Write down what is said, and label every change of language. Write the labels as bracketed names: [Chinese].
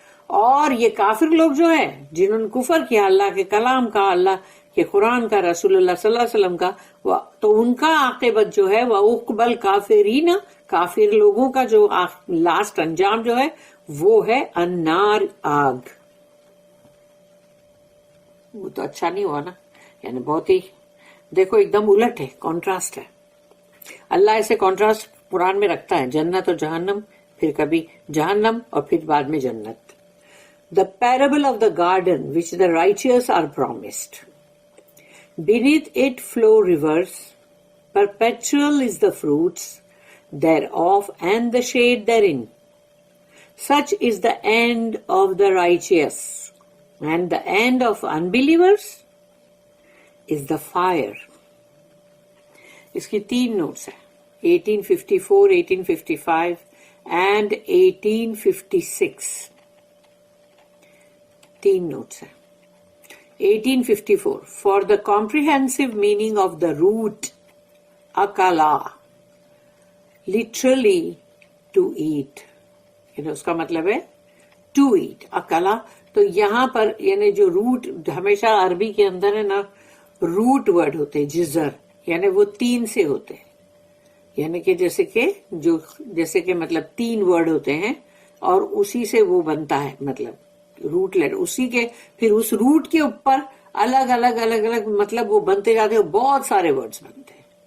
[Urdu] اور یہ کافر لوگ جو ہے جنہوں نے کفر کیا اللہ کے کلام کا, اللہ کے قرآن کا, رسول اللہ صلی اللہ علیہ وسلم کا, تو ان کا عاقبت جو ہے وہ اقبل کافرین, کافر لوگوں کا جو لاسٹ انجام جو ہے وہ ہے النار, آگ. وہ تو اچھا نہیں ہوا نا, یعنی بہت ہی دیکھو ایک دم الٹ ہے, کانٹراسٹ ہے. اللہ ایسے کانٹراسٹ قرآن میں رکھتا ہے, جنت اور جہنم, پھر کبھی جہنم اور پھر بعد میں جنت. [English] The parable of the garden which the righteous are promised. Beneath it flow rivers, perpetual is the fruits thereof and the shade therein. Such is the end of the righteous, and the end of unbelievers is the fire. [Urdu] اس کی 3 notice ہیں, 1854, 1855 and 1856. 3 notes ہیں. [English] 1854, for the comprehensive meaning of the root akala, literally to eat, [Urdu] یعنی اس کا مطلب ہے [English] to eat, akala. [Urdu] تو یہاں پر یعنی جو روٹ ہمیشہ عربی کے اندر ہے نا, روٹ ورڈ ہوتے جزر, یعنی وہ 3 سے ہوتے ہیں, یعنی کہ جیسے کہ مطلب 3 ورڈ ہوتے ہیں اور اسی سے وہ بنتا ہے مطلب روٹ لیٹر, اسی کے پھر اس روٹ کے اوپر الگ الگ مطلب وہ بنتے جاتے ہیں, بہت سارے ورڈز بنتے ہیں.